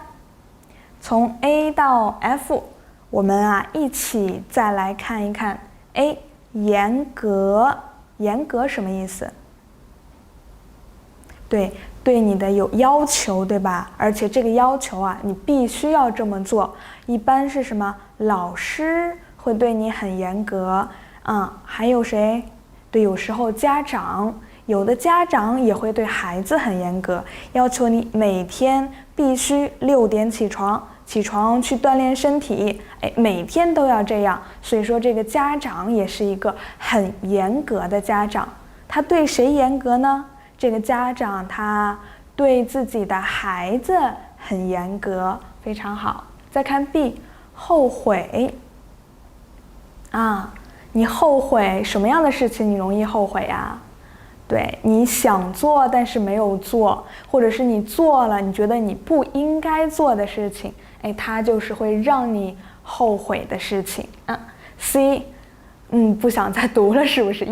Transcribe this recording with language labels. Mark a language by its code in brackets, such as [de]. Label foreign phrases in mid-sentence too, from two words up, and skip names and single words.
[zh] 從 A 到 F， 我們一起再來看一看。嚴格。嚴格什麼意思？对你的有要求，對吧？而且這個要求你必須要這麼做。一般是什麼？ 老師會對你很嚴格。還有誰？對，有時候家長，有的家長也會對孩子很嚴格，要求你每天必須6點起床去鍛鍊身體，每天都要這樣。所以說這個家長也是一個很嚴格的家長。他對誰嚴格呢？這個家長他對自己的孩子很嚴格，非常好。再看 B， 後悔。你後悔什麼樣的事情你容易後悔呀？对，你想做但是沒有做，或者是你做了你覺得你不應該做的事情，它就是會讓你後悔的事情。C， 不想再讀了，是不是？